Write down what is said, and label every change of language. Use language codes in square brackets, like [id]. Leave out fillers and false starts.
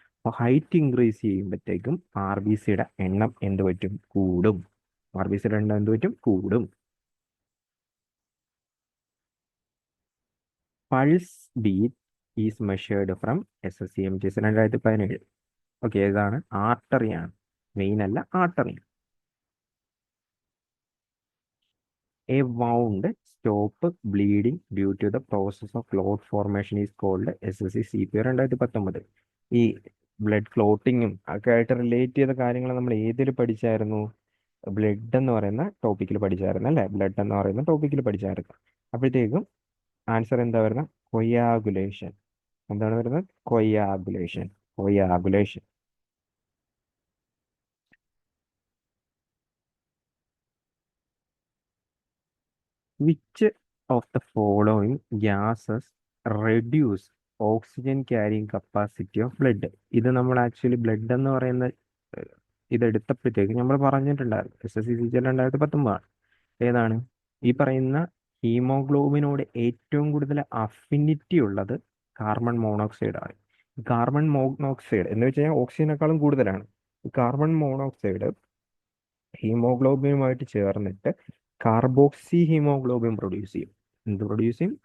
[ml] അപ്പോൾ height increase ചെയ്യുമ്പോഴത്തേക്കും R B സിയുടെ എണ്ണം എന്ത് പറ്റും? കൂടും. ആർ ബി സിയുടെ എണ്ണം എന്ത് പറ്റും? കൂടും. [en] Pulse beat is measured from SSCMGS 2017. [ml] Okay, ഇതാണ് ആർട്ടറിയാണ്, വെയിൻ അല്ല, artery. [en] A wound stop bleeding due to the process of clot formation is called SSC-CPR 2019. [ml] ഈ ബ്ലഡ് ക്ലോട്ടിങ്ങും ഒക്കെ ആയിട്ട് റിലേറ്റ് ചെയ്ത കാര്യങ്ങൾ നമ്മൾ ഏതിൽ പഠിച്ചായിരുന്നു? ബ്ലഡ് എന്ന് പറയുന്ന ടോപ്പിക്കിൽ പഠിച്ചായിരുന്നു അല്ലേ? ബ്ലഡ് എന്ന് പറയുന്ന ടോപ്പിക്കിൽ പഠിച്ചായിരുന്നു. അപ്പോഴത്തേക്കും ആൻസർ എന്താ വരുന്നത്? കൊയാഗുലേഷൻ. എന്താണ് വരുന്നത്? Coagulation. Coagulation. [en] Which of the following gases reduce oxygen carrying capacity of blood? [ml] ഇത് നമ്മൾ ആക്ച്വലി ബ്ലഡ് എന്ന് പറയുന്ന ഇതെടുത്തപ്പോഴത്തേക്ക് നമ്മൾ പറഞ്ഞിട്ടുണ്ടായിരുന്നു, SSCCG 2019. ഏതാണ്? ഈ പറയുന്ന ഹീമോഗ്ലോബിനോട് ഏറ്റവും കൂടുതൽ അഫിനിറ്റി ഉള്ളത് കാർബൺ മോണോക്സൈഡ് ആണ്. കാർബൺ മോണോക്സൈഡ് എന്ന് വെച്ച് കഴിഞ്ഞാൽ ഓക്സിജനേക്കാളും കൂടുതലാണ്. കാർബൺ മോണോക്സൈഡ് ഹീമോഗ്ലോബിനുമായിട്ട് ചേർന്നിട്ട് കാർബോക്സി ഹീമോഗ്ലോബിൻ പ്രൊഡ്യൂസ് ചെയ്യും. എന്ത് പ്രൊഡ്യൂസ് ചെയ്യും?